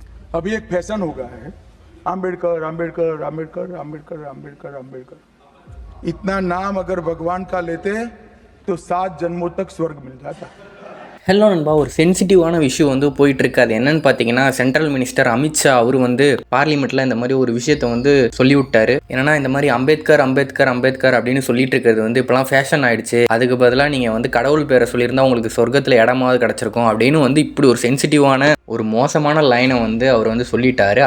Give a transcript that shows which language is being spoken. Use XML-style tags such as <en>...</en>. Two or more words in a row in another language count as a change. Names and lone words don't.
<hi>अभी एक फैशन हो गया है, आम्बेडकर आम्बेडकर आम्बेडकर आम्बेडकर आम्बेडकर आम्बेडकर। इतना नाम अगर भगवान का लेते तो 7 जन्मों तक स्वर्ग मिल जाता।</hi> <ta>ஹலோ நண்பா, ஒரு சென்சிட்டிவான விஷயம் வந்து போயிட்டுருக்கு. அது என்னன்னு பார்த்தீங்கன்னா,</ta> <en>central minister</en> <ta>அமித்ஷா அவர் வந்து பார்லிமெண்ட்டில் இந்த மாதிரி ஒரு விஷயத்தை வந்து சொல்லிவிட்டாரு. என்னன்னா, இந்த மாதிரி அம்பேத்கர் அம்பேத்கர் அம்பேத்கர் அப்படின்னு சொல்லிட்டு இருக்கிறது வந்து இப்போலாம் ஃபேஷன் ஆயிடுச்சு. அதுக்கு பதிலாக நீங்கள் வந்து கடவுள் பேரை சொல்லியிருந்தா உங்களுக்கு சொர்க்கத்தில் இடமாவது கிடச்சிருக்கும் அப்படின்னு வந்து இப்படி ஒரு சென்சிட்டிவான ஒரு மோசமான லைனை வந்து அவர் வந்து சொல்லிட்டாரு.</ta>